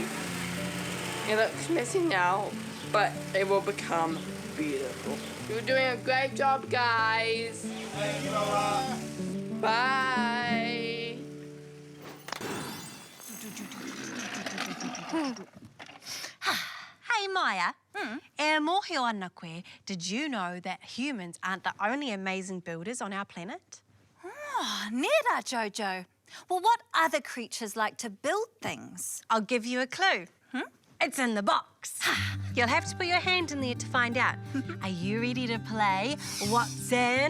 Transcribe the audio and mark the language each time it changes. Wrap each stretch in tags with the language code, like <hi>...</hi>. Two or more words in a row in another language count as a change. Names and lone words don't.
<en>It looks messy now, but it will become beautiful. You're doing a great job, guys. Bye. Hey, Maya.</en> <mi>E mohi ana koe,</mi> <en>did you know that humans aren't the only amazing builders on our planet? Oh, nera, Jojo. Well, what other creatures like to build things? I'll give you a clue. It's in the box. You'll have to put your hand in there to find out. Are you ready to play What's in</en>